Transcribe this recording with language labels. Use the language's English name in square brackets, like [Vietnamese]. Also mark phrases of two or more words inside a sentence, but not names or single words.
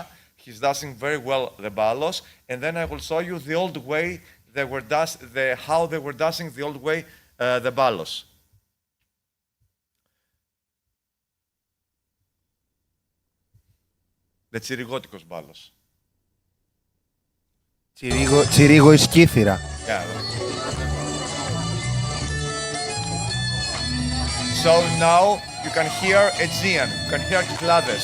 [English] He's dancing very well the balos, and then I will show you the old way they were how they were dancing the old way the balos. The Tsirigótikos balos. [Greek] Τσιρίγο εις Κύθυρα. [English] Yeah. So now you can hear Aegean, you can hear Kyklades.